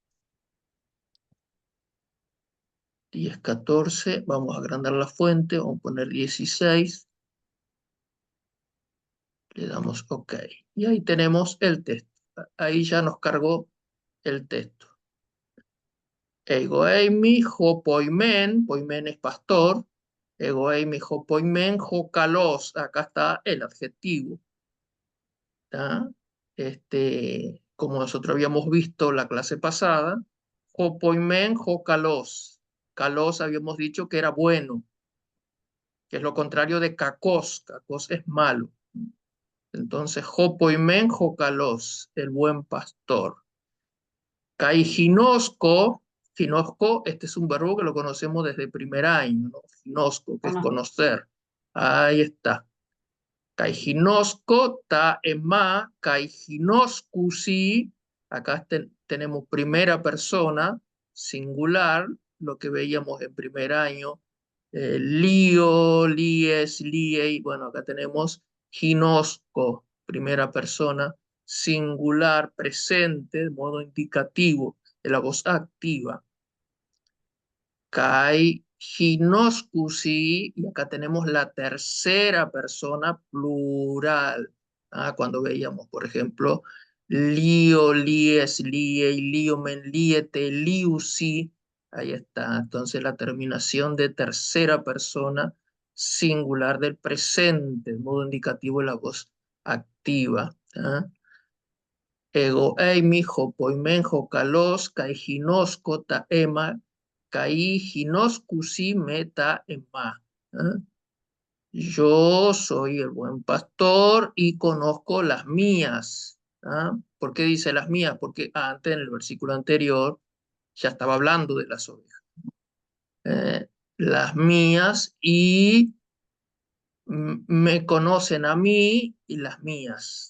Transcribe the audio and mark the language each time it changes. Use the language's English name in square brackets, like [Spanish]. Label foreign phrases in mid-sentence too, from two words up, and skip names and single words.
[Spanish] 10:14, vamos a agrandar la fuente, vamos a poner 16, le damos OK. Y ahí tenemos el texto. Ahí ya nos cargó el texto. [Greek] Ἐγώ εἰμι, ὁ ποιμήν, ποιμήν [Spanish] es pastor, [Greek] ἐγώ εἰμι, ὁ ποιμήν, ὁ καλός, [Spanish] acá está el adjetivo. ¿Tá? Como nosotros habíamos visto la clase pasada, [Greek] ὁ ποιμήν, ὁ καλός. [Spanish] Kalos habíamos dicho que era bueno, que es lo contrario de kakos. Kakos es malo. Entonces, [Greek] ὁ ποιμὴν ὁ καλός, [Spanish] el buen pastor. [Greek] Καὶ γινώσκω, γινώσκω, [Spanish] este es un verbo que lo conocemos desde primer año, ¿no? Ginosco, que es Conozco. conocer. Ahí está. [Greek] Καὶ γινώσκω, τὰ ἐμά, καὶ γινώσκουσι. [Spanish] Acá tenemos primera persona, singular, lo que veíamos en primer año. [Greek] Λύω, λύεις, λύει. [Spanish] Bueno, acá tenemos ginosco, primera persona, singular, presente, de modo indicativo. la voz activa. [Greek] Καὶ γινώσκουσι, [Spanish] y acá tenemos la tercera persona plural. Cuando veíamos, por ejemplo, lío, [Greek] λύεις, λύει, λύομεν, λύετε, λύουσι, [Spanish] ahí está. Entonces la terminación de tercera persona singular del presente, el modo indicativo de la voz activa. [Greek] Ἐγώ εἰμι, ὁ ποιμὴν, ὁ καλός, καὶ γινώσκω τὰ ἐμά, καὶ γινώσκουσί με τὰ ἐμά. [Spanish] ¿Ah? Yo soy el buen pastor y conozco las mías. ¿Por qué dice las mías? Porque antes, en el versículo anterior, ya estaba hablando de las ovejas. Las mías y me conocen a mí y las mías.